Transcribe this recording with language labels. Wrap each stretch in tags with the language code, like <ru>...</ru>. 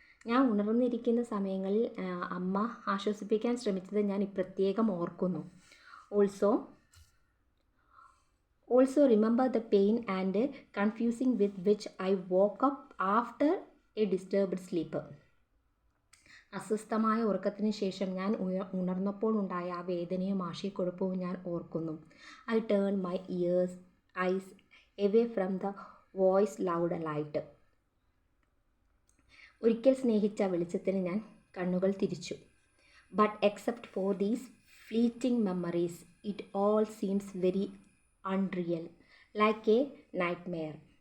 <ml>ഞാൻ ഉണർന്നിരിക്കുന്ന സമയങ്ങളിൽ അമ്മ ആശ്വസിപ്പിക്കാൻ ശ്രമിച്ചത് ഞാൻ പ്രത്യേകം ഓർക്കുന്നു.</ml> <en>Also remember the pain and confusing with which I woke up after a disturbed sleep.</en> <ml>അസ്വസ്ഥമായ ഉറക്കത്തിന് ശേഷം ഞാൻ ഉണർന്നപ്പോൾ ഉണ്ടായ ആ വേദനയും ആശയക്കുഴപ്പവും ഞാൻ ഓർക്കുന്നു.</ml> <en>I turn my eyes away from the voice loud light.</en> <ml>ഒരിക്കൽ സ്നേഹിച്ച വെളിച്ചത്തിന് ഞാൻ കണ്ണുകൾ തിരിച്ചു.</ml> <en>But except for these fleeting memories it all seems very unreal, like a nightmare.</en>